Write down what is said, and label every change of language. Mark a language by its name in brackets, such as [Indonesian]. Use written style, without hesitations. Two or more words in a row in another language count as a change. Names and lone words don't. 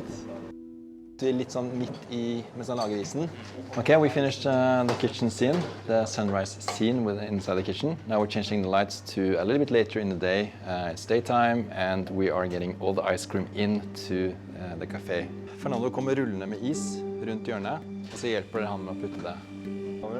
[Norwegian] Vi litt sånn midt I mens han lager isen. [English] Okay, we finished the kitchen scene, the sunrise scene inside the kitchen. Now we're changing the lights to a little bit later in the day. It's daytime and we are getting all the ice cream into the cafe. [Norwegian] Fernando kommer rullende med is rundt hjørnet, og så hjelper han med å putte det over.